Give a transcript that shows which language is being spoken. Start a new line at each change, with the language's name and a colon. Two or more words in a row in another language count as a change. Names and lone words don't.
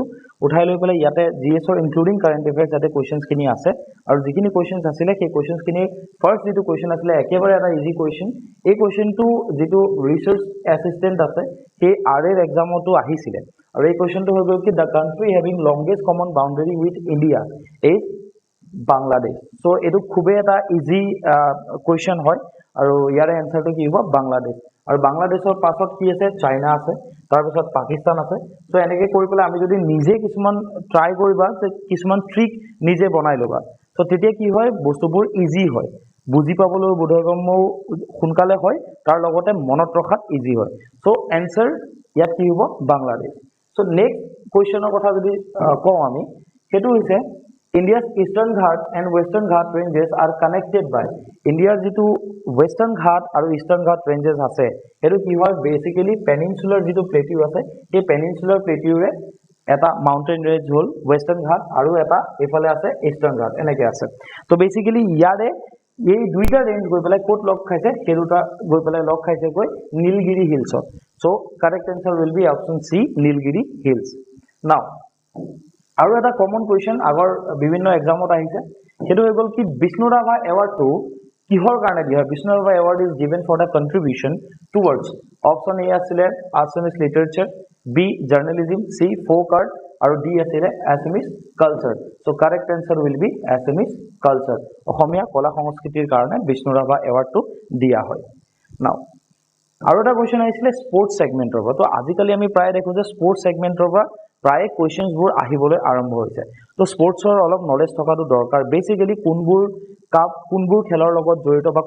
Assamese: লৈ পেলাই ইয়াতে GS ৰ
English: including current affairs
Assamese: যাতে কোৱেশ্চনস খিনি আছে আৰু যিখিনি কোৱেশ্চনস আছিলে সেই কোৱেশ্চনস খিনি ফাৰ্স্ট যেটো কোৱেশ্চন আছিলে একেবাৰে এটা
English: easy question
Assamese: এই কোৱেশ্চনটো যেটো
English: research assistant
Assamese: আছে সেই RR এক্সামটো আহিছিলে আৰু এই কোৱেশ্চনটো হৈ গ'ল কি
English: the country having longest common boundary with India is Bangladesh
Assamese: সো এটো খুবে এটা
English: easy question
Assamese: হয় আৰু ইয়াৰে এনসাৰটো কি হ'ব বাংলাদেশ আৰু বাংলাদেশৰ পাছত কি আছে চাইনা আছে তাৰ পিছত পাকিস্তান আছে সো এনেকৈ কৰি পেলাই আমি যদি নিজে কিছুমান ট্রাই কৰিবা যে কিছুমান ট্ৰিক নিজে বনাই লবা সো তেতিয়া কি হয় বস্তুবোৰ ইজি হয় বুজি পাবলৈ বোধগম্য সোনকালে হয় তাৰ লগতে মনত ৰখাত ইজি হয় সো এনসাৰ ইয়াত কি হ'ব বাংলাদেশ সো
English: next question
Assamese: কথা যদি কওঁ আমি হেতু হৈছে
English: India's Eastern Ghat and Western Ghat ranges are connected by India's
Assamese: যেটো Western Ghat আৰু Eastern Ghat ranges আছে হেতু কি হয় বেসিক্যালি পেনিনসুলাৰ যেটো প্লেটিউ আছে এই
English: peninsular plateau
Assamese: এটা
English: mountain range
Assamese: হল Western Ghat আৰু এটা এফালে আছে Eastern Ghat এনেকৈ আছে তো বেসিক্যালি ইয়াৰে এই দুইটা ৰেঞ্জ গৈ পেলাই কোট লগ খাইছে হেৰুটা গৈ পেলাই লগ খাইছে গৈ নীলগিৰি হিলছত সো
English: correct answer will be option C Nilgiri Hills now
Assamese: আৰু এটা কমন কোৱেশ্চন আগৰ বিভিন্ন এক্সামত আহিছে হেতু হৈ গল কি বিষ্ণু ৰাভা এৱাৰ্ডটো কিহৰ কাৰণে দিয়া বিষ্ণু ৰাভা
English: award is given for the contribution towards option A
Assamese: আছিলে
English: Assamese literature B journalism C folk art
Assamese: আৰু ডি আছিলে
English: Assamese culture so correct answer will be Assamese culture
Assamese: অসমীয়া কলা সংস্কৃতিৰ কাৰণে বিষ্ণু ৰাভা এৱাৰ্ডটো দিয়া হয় নাও আৰু এটা কোৱেশ্চন আহিছিলে
English: sports segment
Assamese: পৰা তো আজিকালি আমি প্ৰায় দেখো যে
English: sports segment
Assamese: পৰা প্ৰায় কোৱেশ্চনবোৰ আহিবলৈ আৰম্ভ হৈছে তো স্পোৰ্টছৰ অলপ নলেজ থকাটো দৰকাৰ বেসিক্যালি কোনবোৰ কাপ কোনবোৰ খেলৰ লগত জড়িত বা